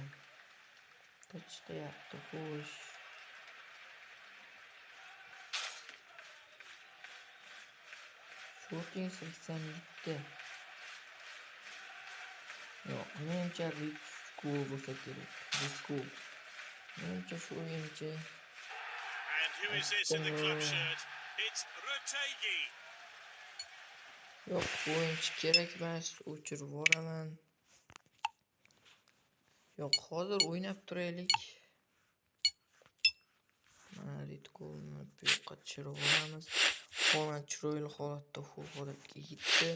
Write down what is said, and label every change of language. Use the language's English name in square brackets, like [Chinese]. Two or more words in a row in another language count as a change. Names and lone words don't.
[Uzbek] Chiqyapti, xo'sh. Shooting 87. Yo'q, menimcha Rico bo'lsa kerak. Rico. Menimcha shu o'yinchi. [English] And who is this in the club shirt? It's Rotegi. [Uzbek] Yo'q, bu o'yinchi kerak emas. O'chirib yuboraman. Yo'q, hozir o'ynab turaylik. Mana Rico'ni bu yoqqa tushirib yuboramiz. Haaland chiroyli holatda full holatga yetdi.